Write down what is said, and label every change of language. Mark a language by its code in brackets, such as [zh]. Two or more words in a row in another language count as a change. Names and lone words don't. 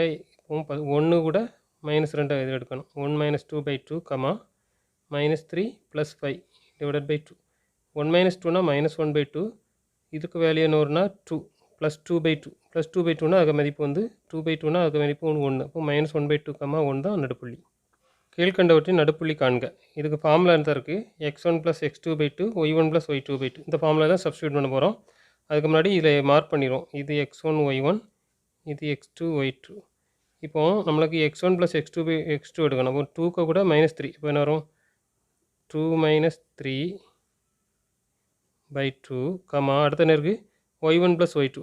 [ta] இப்போ 1 கூட -2 இது எடுக்கணும். 1 - 2/2, -3 + 5 /2. 1 - 2னா -1/2. இதுக்கு வேல்யூ என்ன வரும்னா 2 + 2/2. +2/2னா அதுக்கு மதிப்பு வந்து 2/2னா அதுக்கு மதிப்பு 1. அப்போ -1/2, 1 தான் நடுப்புள்ளி. கீழ்கண்டவற்றின் நடுப்புள்ளி காண்க. இதுக்கு ஃபார்முலா தான் இருக்குது. x1 + x2/2 y1 + y2/2. இந்த ஃபார்முலா தான் சப்ஸ்டியூட் பண்ண போகிறோம். அதுக்கு முன்னாடி இதில் மார்க் பண்ணிடுவோம். இது x1 y1 இது x2 y2. இப்போ நம்மளுக்கு x1 + x2 எடுக்கணும். அப்போ 2க்கு கூட -3. இப்போ என்ன வரும் 2 - 3/2, அடுத்த என்ன இருக்குது y1 + y2.